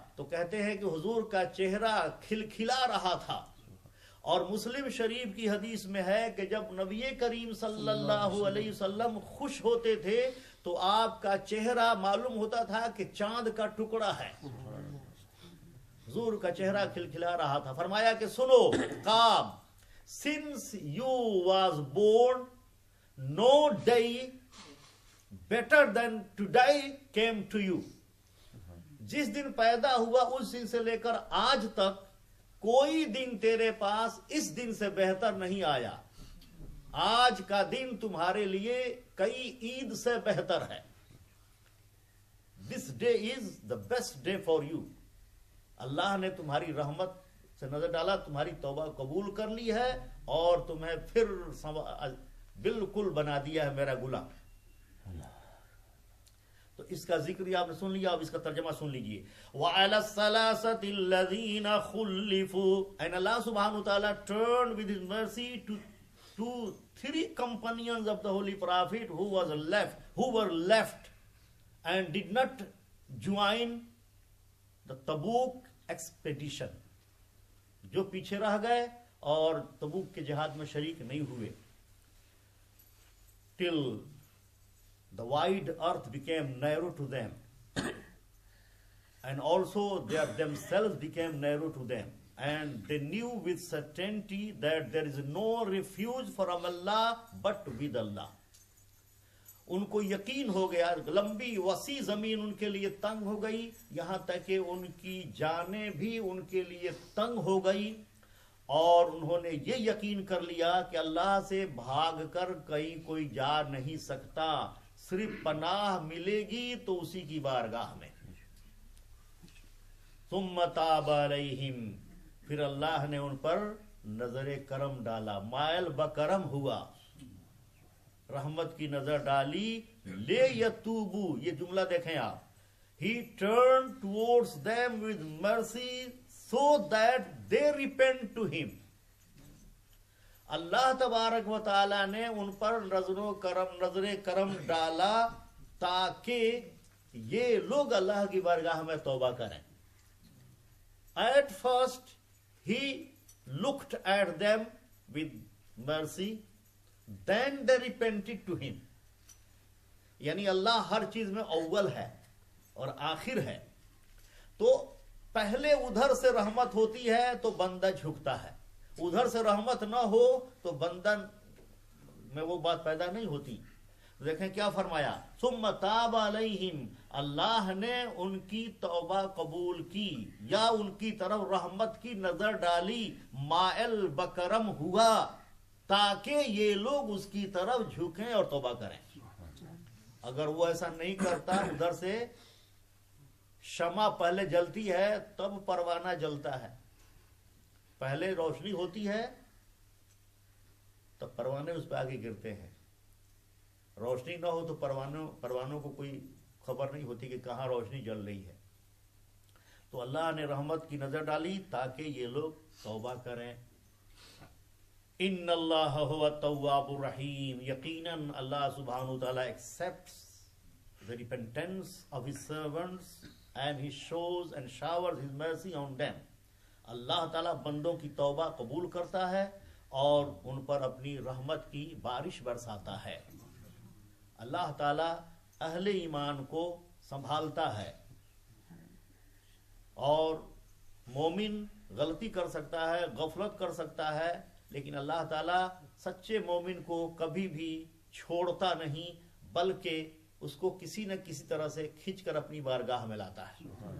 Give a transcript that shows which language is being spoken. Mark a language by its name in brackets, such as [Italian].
[Urdu] تو کہتے ہیں کہ حضور کا چہرہ کھلکھلا رہا تھا. اور مسلم شریف کی حدیث میں ہے کہ جب نبی کریم صلی اللہ علیہ وسلم خوش ہوتے تھے تو آپ کا چہرہ معلوم ہوتا تھا کہ چاند کا ٹکڑا ہے. حضور کا چہرہ کھلکھلا رہا تھا. فرمایا کہ سنو کعب، [English] since you was born no day better than today came to you. [Urdu] جس دن پیدا ہوا اس دن سے لے کر آج تک کوئی دن تیرے پاس اس دن سے بہتر نہیں آیا. آج کا دن تمہارے لیے کئی عید سے بہتر ہے. [English] This day is the best day for you. [Urdu] اللہ نے تمہاری رحمت سے نظر ڈالا، تمہاری توبہ قبول کر لی ہے اور تمہیں پھر بالکل بنا دیا ہے میرا غلام. تو اس کا ذکر آپ نے سن لیا. اب اس کا ترجمہ سن لیجئے. [Arabic] وَعَلَى الثَّلَاثَةِ الَّذِينَ خُلِّفُوا, [English] and Allah subhanahu wa ta'ala turned with his mercy to 3 companions of the Holy Prophet who were left and did not join the Tabuk expedition. [Urdu] جو پیچھے رہ گئے اور تبوک کے جہاد میں شریک نہیں ہوئے. [English] Till the wide earth became narrow to them, and also they themselves became narrow to them, and they knew with certainty that there is no refuge from Allah but with Allah. [Urdu] ان کو یقین ہو گیا، لمبی وسیع زمین ان کے لیے تنگ ہو گئی، یہاں تک کہ ان کی جانیں بھی ان کے لیے تنگ ہو گئی، اور انہوں نے یہ یقین کر لیا کہ اللہ سے بھاگ کر کہیں کوئی جا نہیں سکتا، صرف پناہ ملے گی تو اسی کی بارگاہ میں. [Arabic] ثم تاب علیہم، [Urdu] پھر اللہ نے ان پر نظر کرم ڈالا، مائل بکرم ہوا، رحمت کی نظر ڈالی، [Arabic] لے یتوبو، [Urdu] یہ جملہ دیکھیں آپ، [English] He turned towards them with mercy so that they repent to him. [Urdu] اللہ تبارک و تعالی نے ان پر نظر کرم ڈالا تاکہ یہ لوگ اللہ کی بارگاہ میں توبہ کریں. [English] At first he looked at them with mercy, then they repented to him. [Urdu] یعنی اللہ ہر چیز میں اول ہے اور آخر ہے، تو پہلے ادھر سے رحمت ہوتی ہے تو بندہ جھکتا ہے، ادھر سے رحمت نہ ہو تو بندہ میں وہ بات پیدا نہیں ہوتی. دیکھیں کیا فرمایا، [Arabic] ثم تاب علیہم، [Urdu] اللہ نے ان کی توبہ قبول کی یا ان کی طرف رحمت کی نظر ڈالی، مائل بکرم ہوا تاکہ یہ لوگ اس کی طرف جھکیں اور توبہ کریں. اگر وہ ایسا نہیں کرتا، ادھر سے شمع پہلے جلتی ہے تب پروانہ جلتا ہے، پہلے روشنی ہوتی ہے تب پروانے اس پہ آگے گرتے ہیں. روشنی نہ ہو تو پروانوں کو کوئی خبر نہیں ہوتی کہ کہاں روشنی جل رہی ہے. تو اللہ نے رحمت کی نظر ڈالی تاکہ یہ لوگ توبہ کریں. [Arabic] ان اللہ هو التواب الرحیم، [Urdu] یقیناً اللہ سبحانہ وتعالی [English] accepts the repentance of his servants and he shows and showers his mercy on them. [Urdu] اللہ تعالیٰ بندوں کی توبہ قبول کرتا ہے اور ان پر اپنی رحمت کی بارش برساتا ہے. اللہ تعالیٰ اہل ایمان کو سنبھالتا ہے، اور مومن غلطی کر سکتا ہے، غفلت کر سکتا ہے، لیکن اللہ تعالیٰ سچے مومن کو کبھی بھی چھوڑتا نہیں، بلکہ اس کو کسی نہ کسی طرح سے کھینچ کر اپنی بارگاہ میں لاتا ہے.